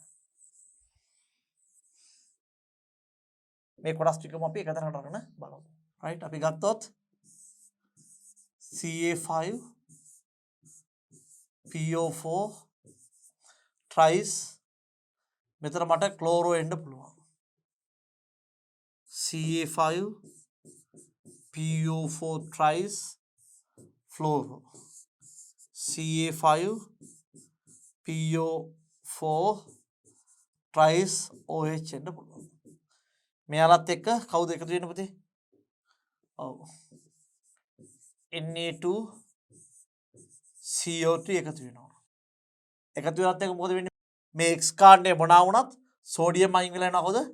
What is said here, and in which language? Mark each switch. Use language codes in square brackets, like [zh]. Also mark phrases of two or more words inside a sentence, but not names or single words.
[si] මේ කොටස් ටිකම අපි එක තැනකට අරගෙන බලමු. රයිට්. අපි ගත්තොත් [en] Ca5 PO4 tries [si] මෙතන මට ක්ලෝරෝ එන්න පුළුවන්. [en] Ca5 PO4 tries fluoro. Ca5 PO4 tries OH [si] එන්න පුළුවන්. මෙයාලත් එක්ක කවුද එකතු වෙන්නේ පුතේ? ඔව්. Na2 CO3 එකතු වෙනවා. එකතු වෙනත් එක මොකද වෙන්නේ? මේ X කාණ්ඩය මොනවා වුණත් සෝඩියම් අයින් වෙලා යනවා කොහොද?